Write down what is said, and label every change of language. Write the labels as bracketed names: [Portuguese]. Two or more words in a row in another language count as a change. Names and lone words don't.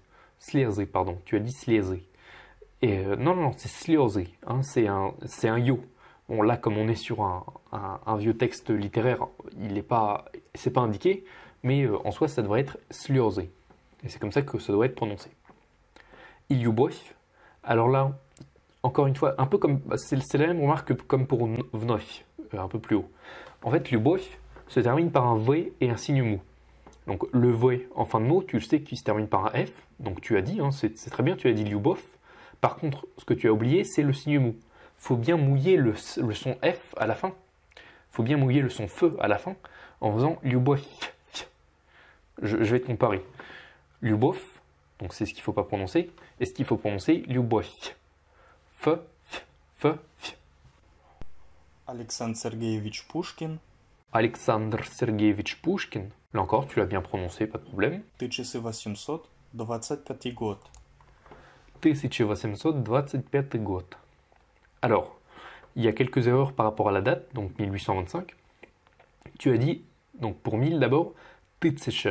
[Russian] Слезы, [French] pardon, tu as dit слезы. Et non, non, non, c'est слезы, hein, c'est un yo. Bon, là, comme on est sur un vieux texte littéraire, c'est pas indiqué, mais en soi, ça devrait être слезы. Et c'est comme ça que ça doit être prononcé. [Russian] И любовь, [French] alors là, encore une fois, un peu comme, c'est la même remarque que comme pour вновь, un peu plus haut. En fait, любовь se termine par un V et un signe mou. Donc le V en fin de mot, tu le sais qu'il se termine par un F, donc tu as dit, hein, c'est très bien, tu as dit любовь. Par contre, ce que tu as oublié, c'est le signe mou. Il faut bien mouiller le son F à la fin. Il faut bien mouiller le son feu à la fin en faisant любовь. Je vais te comparer. Любовь, donc c'est ce qu'il ne faut pas prononcer, et ce qu'il faut prononcer, [Russian] любовь. [French] F, f. [Russian] Александр Сергеевич Пушкин. [French] Alexandre Sergeyevich Pushkin. Là encore, tu l'as bien prononcé, pas de problème. [Russian] 1825 год. 1825 год. [French] Alors, il y a quelques erreurs par rapport à la date, donc 1825. Tu as dit, donc pour 1000 d'abord, тысяча.